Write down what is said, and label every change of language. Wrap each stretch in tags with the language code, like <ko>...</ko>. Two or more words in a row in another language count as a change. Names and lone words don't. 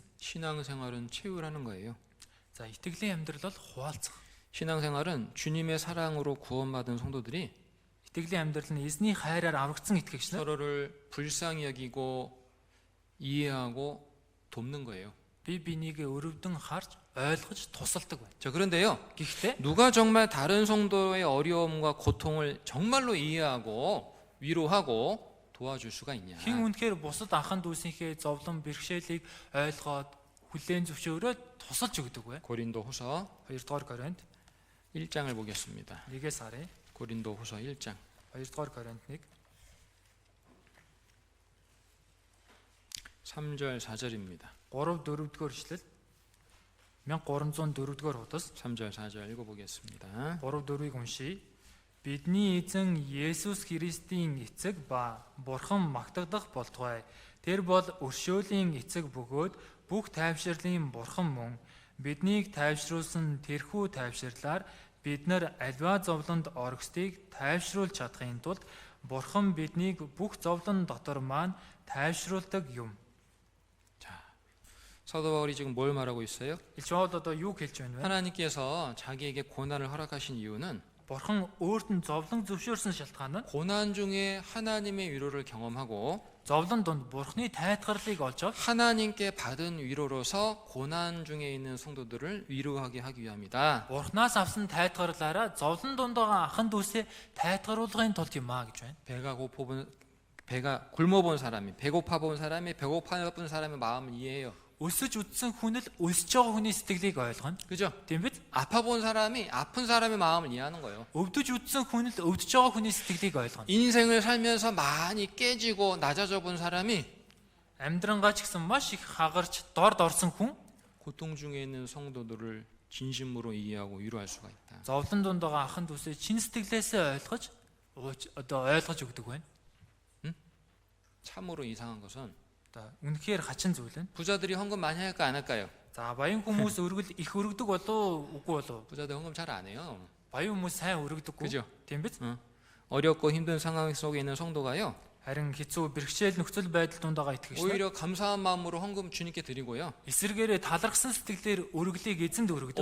<ko>신앙생활은 채울하는 거예요.</ko> <mn>За итгэлийн амьдрал бол хуваалцах.</mn> <ko>신앙생활은 주님의 사랑으로 구원받은 성도들이</ko> <mn>Итгэлийн амьдрал нь эзний хайраар аврагдсан итгэгч нар</mn> <ko>서로를 불쌍히 여기고 이해하고 돕는 거예요.</ko> <mn>бие бинийгээ өрөвдөн харж ойлгож тусалдаг байна.</mn> <ko>자, 그런데요.</ko> <mn>Гэхдээ</mn> <ko>누가 정말 다른 성도의 어려움과 고통을 정말로 이해하고 위로하고 도와줄 수가 있냐?</ko> <mn>хэн үнэхээр бусад ахын дүүсийнхээ зовлон бэрхшээлийг ойлгоод хүлээн зөвшөөрөөд тусалж өгдөг вэ?</mn> <ko>고린도후서</ko> <mn>2 дугаар Коринт</mn> <ko>1장을 보겠습니다.</ko> <mn>1-ээс харъя.</mn> <ko>고린도후서 1장</ko> <mn>2 дугаар Коринт 1</mn> <ko>3절 4절입니다.</ko> <mn>3 4 дугаар ишлэл 1304 дугаар хуудас</mn> <ko>3절 4절 읽어보겠습니다.</ko> <mn>3 4-ыг уншийе. Бидний эзэн Есүс Христийн эцэг ба Бурхан магтагдах болтугай. Тэр бол өршөөлийн эцэг бөгөөд бүх тайвширлын Бурхан мөн. Биднийг тайвшруулсан тэрхүү тайвширлаар бид нар альва зовлонд орогсдыг тайвшруулж чадахын тулд Бурхан биднийг бүх зовлон дотор маань тайвшруулдаг юм.</mn> <ko>사도 바울이 지금 뭘 말하고 있어요?</ko> <mn>Илч Паул одоо юу хэлж байна вэ?</mn> <ko>하나님께서 자기에게 고난을 허락하신 이유는</ko> <mn>Бурхан өөрт нь зовлон зөвшөөрсөн шалтгаан нь</mn> <ko>고난 중에 하나님의 위로를 경험하고</ko> <mn>зовлон донд Бурханы тайлхарлыг олж авч</mn> <ko>하나님께 받은 위로로서 고난 중에 있는 성도들을 위로하게 하기 위함이다.</ko> <mn>Бурханаас авсан тайлхарлаараа зовлон донд байгаа ахын дүүсээ тайлгаруулахын тулд юм аа гэж байна.</mn> <ko>배가 굶어본 사람이 배고파 본 사람이 배고파 본 사람의 마음을 이해해요.</ko> <mn>Өсөж үдсэн хүн л өсөж байгаа хүний сэтгэлийг ойлгоно.</mn> <ko>그죠?</ko> <mn>Тийм биз?</mn> <ko>아파 본 사람이 아픈 사람의 마음을 이해하는 거예요.</ko> <mn>Өвдөж үдсэн хүн л өвдөж байгаа хүний сэтгэлийг ойлгоно.</mn> <ko>인생을 살면서 많이 깨지고 낮아져 본 사람이</ko> <mn>Амьдрангаа ч гэсэн маш их хагарч дорд орсон хүн</mn> <ko>고통 중에 있는 성도들을 진심으로 이해하고 위로할 수가 있다.</ko> <mn>зовлон донд байгаа ахын дүүсээ чин сэтгэлээсээ ойлгож ойлгож өгдөг байна.</mn> <ko>참으로 이상한 것은</ko> <mn>Одоо үнэхээр хачин зүйл нь.</mn> <ko>부자들이 헌금 많이 할까 안 할까요?</ko> <mn>За баян хүмүүс өргөл их өргөдөг болов үгүй болов?</mn> <ko>부자들 헌금 잘 안 해요.</ko> <mn>Баян хүмүүс сайн өргөдөггүй.</mn> <ko>그죠?</ko> <mn>Тийм биз?</mn> <ko>어렵고 힘든 상황 속에 있는 성도가요.</ko> <mn>Харин хэцүү бэрхшээл нөхцөл байдал донд байгаа итгэгч нар</mn> <ko>오히려 감사한 마음으로 헌금 주님께 드리고요.</ko> <mn>эсэргээрээ талархсан сэтгэлээр өргөлийг эзэнд өргөдөг.</mn>